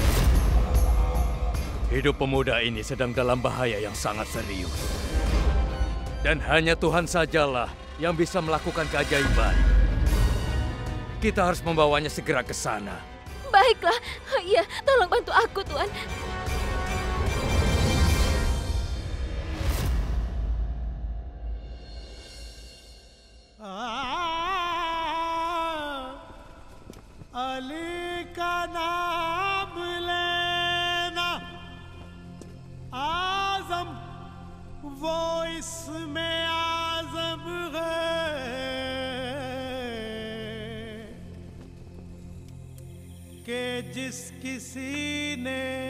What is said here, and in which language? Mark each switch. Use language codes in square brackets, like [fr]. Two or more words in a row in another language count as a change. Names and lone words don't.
[id] Hidup pemuda ini sedang dalam bahaya yang sangat serius. Dan hanya Tuhan sajalah yang bisa melakukan keajaiban. Kita harus membawanya segera ke sana. Baiklah, iya, tolong bantu aku, Tuan. [ur] علی کا نام لینا اعظم وہ اس میں اعظم ہے کہ جس کسی نے